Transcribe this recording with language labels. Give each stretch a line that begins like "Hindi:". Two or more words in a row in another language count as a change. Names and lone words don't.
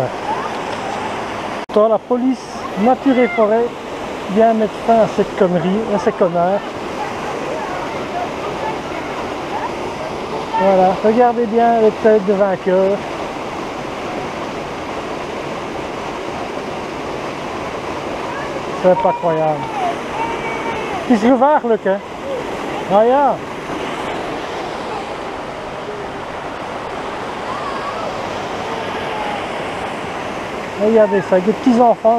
French: Toi, la police, nature et forêt, vient mettre fin à cette connerie, à ces connards. Voilà, regardez bien les têtes de vainqueurs. C'est pas croyable.
Dutch: Is gevaarlijk, hè? Ah ja.
French: Regardez ça, avec des petits enfants.